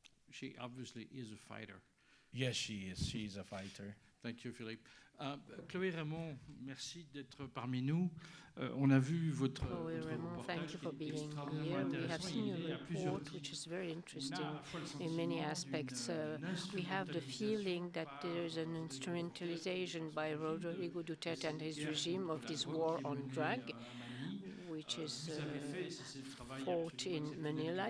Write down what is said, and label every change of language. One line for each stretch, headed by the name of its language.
English: She obviously is a fighter. Yes, she is. She is a fighter. Thank you, Philippe.
French: Chloé Rémond, merci d'être parmi nous. On a vu votre
English: Chloé Rémond, thank you for being here. We have seen your report, which is very interesting in many aspects. We have the feeling that there is an instrumentalization by Rodrigo Duterte and his regime of this war on drug, which is fought in Manila.